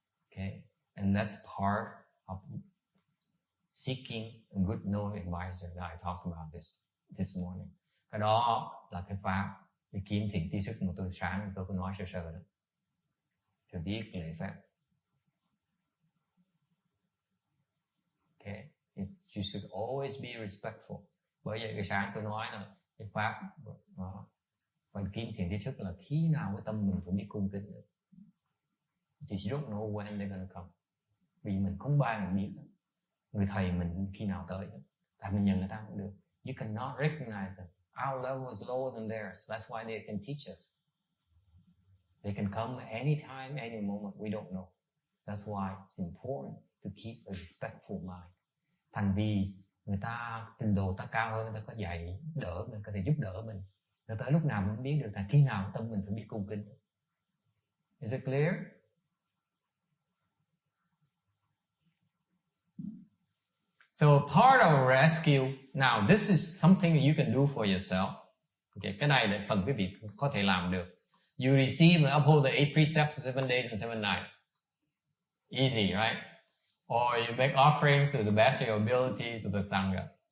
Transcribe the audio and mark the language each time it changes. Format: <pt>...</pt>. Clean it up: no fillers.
<en>Okay, and that's part of seeking a good knowing advisor that I talked about this morning.</en> <vi>Cái đó là cái pháp để kiếm thiện tri thức mà tôi sáng tôi có nói sơ đó. Thì biết lễ phép.</vi> <en>Okay, you should always be respectful.</en> <vi>Bởi vậy cái sáng tôi nói là cái pháp Quan Kim Thiền Thiết Sức là khi nào cái tâm mình cũng biết cung kính được.</vi> <en>You don't know when they're gonna come.</en> <vi>Vì mình không bao giờ biết người thầy mình khi nào tới. Tại mình nhận người ta cũng được.</vi> <en>You cannot recognize them. Our level is lower than theirs. That's why they can teach us. They can come anytime, any moment. We don't know. That's why it's important to keep a respectful mind.</en> <vi>Thành vì người ta trình độ ta cao hơn, ta có dạy đỡ mình, có thể giúp đỡ mình. Rồi tới lúc nào mình biết được là khi nào tâm mình phải biết cung kính.</vi> <en>Is it clear? So part of rescue, now this is something you can do for yourself.</en> <vi>Okay, cái này là phần quý vị có thể làm được.</vi> <en>You receive and uphold the 8 precepts, 7 days and 7 nights. Easy, right? Or you make offerings to the best of your ability to the Sangha.</en>